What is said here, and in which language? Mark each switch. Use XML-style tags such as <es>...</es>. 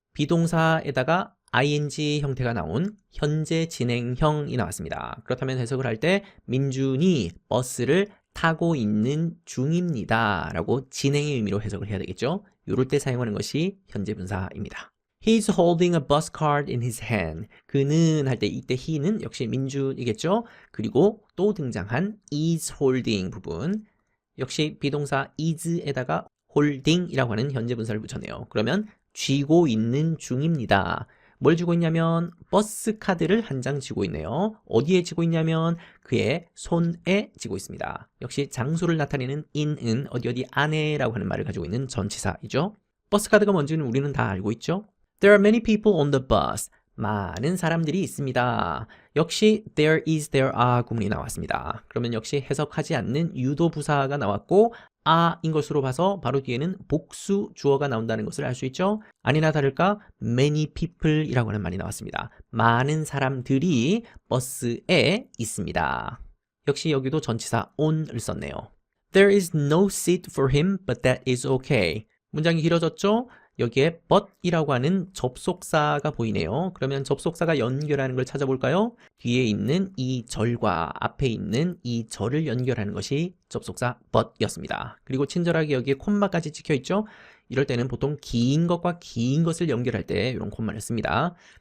<ko>비동사에다가 ing 형태가 나온 현재 진행형이 나왔습니다. 그렇다면 해석을 할 때 민준이 버스를 타고 있는 중입니다 라고 진행의 의미로 해석을 해야 되겠죠. 이럴 때 사용하는 것이 현재 분사입니다.</ko> <en>He's holding a bus card in his hand.</en> <ko>그는 할 때 이때 he는 역시 민준이겠죠. 그리고 또 등장한</ko> <en>is holding</en> <ko>부분 역시 비동사 is에다가 holding이라고 하는 현재 분사를 붙였네요. 그러면 쥐고 있는 중입니다. 뭘 쥐고 있냐면 버스 카드를 한 장 쥐고 있네요. 어디에 쥐고 있냐면 그의 손에 쥐고 있습니다. 역시 장소를 나타내는 in은 어디 안에라고 하는 말을 가지고 있는 전치사이죠. 버스 카드가 뭔지는 우리는 다 알고 있죠.</ko> <en>There are many people on the bus.</en> <ko>많은 사람들이 있습니다. 역시</ko> <en>there is, there are</en> <ko>구문이 나왔습니다. 그러면 역시 해석하지 않는 유도 부사가 나왔고 a인 것으로 봐서 바로 뒤에는 복수 주어가 나온다는 것을 알 수 있죠. 아니나 다를까</ko> <en>many people</en> <ko>이라고 하는 말이 나왔습니다. 많은 사람들이 버스에 있습니다. 역시 여기도 전치사 on을 썼네요.</ko> <en>There is no seat for him, but that is okay.</en> <ko>문장이 길어졌죠? 여기에 but이라고 하는 접속사가 보이네요. 그러면 접속사가 연결하는 걸 찾아볼까요? 뒤에 있는 이 절과 앞에 있는 이 절을 연결하는 것이 접속사 but이었습니다. 그리고 친절하게 여기에 콤마까지 찍혀 있죠? 이럴 때는 보통 긴 것과 긴 것을 연결할 때 이런 콤마를 씁니다.</ko>